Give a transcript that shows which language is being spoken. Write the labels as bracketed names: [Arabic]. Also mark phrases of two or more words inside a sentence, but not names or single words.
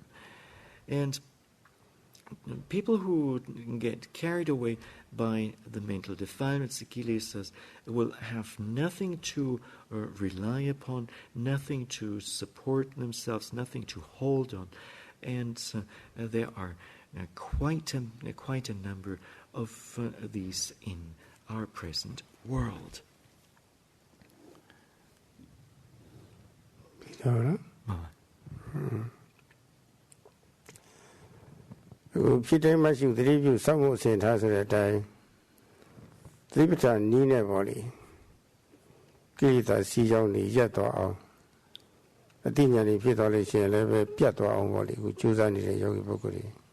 [English] And people who get carried away by the mental defilements, the kilesas, will have nothing to rely upon, nothing to support themselves, nothing to hold on. And there are quite a number of these in our present world. [Burmese] ဖြစ်တိုင်းမှရှိသတိပြုစောင့်ဖို့အစဉ်ထားဆိုတဲ့အတိုင်းသတိပဋ္ဌာန်နည်းနဲ့ပေါ့လေကိလေသာစီးကြောင်းတွေရပ်သွားအောင်အတိညာဏ်တွေဖြစ်သွားလို့ရှိရင်လည်းပဲပြတ်သွားအောင်ပေါ့လေအခုကြိုးစားနေတဲ့ယောဂီပုဂ္ဂိုလ်တွေ